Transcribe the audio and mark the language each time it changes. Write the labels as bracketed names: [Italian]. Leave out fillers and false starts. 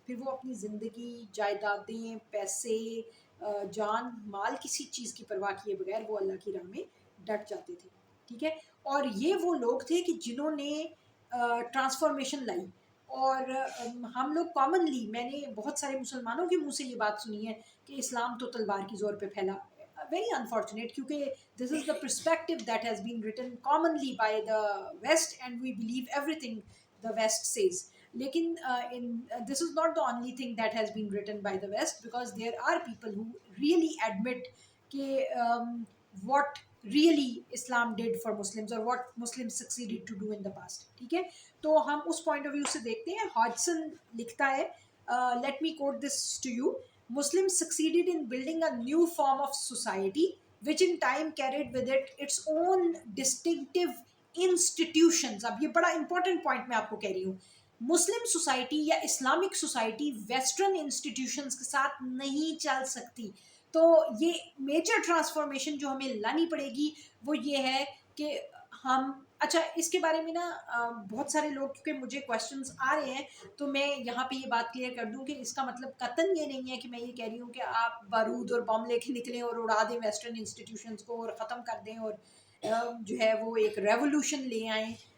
[Urdu] پھر وہ اپنی زندگی، جائیدادیں، پیسے، جان مال، کسی چیز کی پرواہ کیے بغیر وہ اللہ کی راہ میں ڈٹ جاتے تھے. ٹھیک ہے. اور یہ وہ لوگ تھے کہ جنہوں نے ٹرانسفارمیشن لائی. اور ہم لوگ کامنلی، میں نے بہت سارے مسلمانوں کے منہ سے یہ بات سنی ہے کہ اسلام تو تلوار کی زور پہ پھیلا. [English] Very unfortunate, کیونکہ this is the perspective that has been written commonly by the West and we believe everything the West says. لیکن this is not the only thing that has been written by the West, because there are people who really admit کہ what really Islam did for Muslims or what Muslims succeeded to do in the past. [Urdu] ٹھیک ہے. تو ہم اس point of view سے دیکھتے ہیں. ہاڈسن لکھتا ہے، [English] let me quote this to you: Muslims succeeded in building a new form of society which in time carried with it its own distinctive institutions. [Urdu] اب یہ بڑا امپورٹنٹ پوائنٹ میں آپ کو کہہ رہی ہوں. مسلم سوسائٹی یا اسلامک سوسائٹی ویسٹرن انسٹیٹیوشنز کے ساتھ نہیں چل سکتی. تو یہ میجر ٹرانسفارمیشن جو ہمیں لانی پڑے گی وہ یہ ہے کہ ہم اچھا اس کے بارے میں نا بہت سارے لوگ، کیونکہ مجھے کویشچنز آ رہے ہیں تو میں یہاں پہ یہ بات کلیئر کر دوں کہ اس کا مطلب قطعاً یہ نہیں ہے کہ میں یہ کہہ رہی ہوں کہ آپ بارود اور بم لے کے نکلیں اور اڑا دیں ویسٹرن انسٹیٹیوشنز کو اور ختم کر دیں اور جو ہے وہ ایک ریولوشن لے آئیں.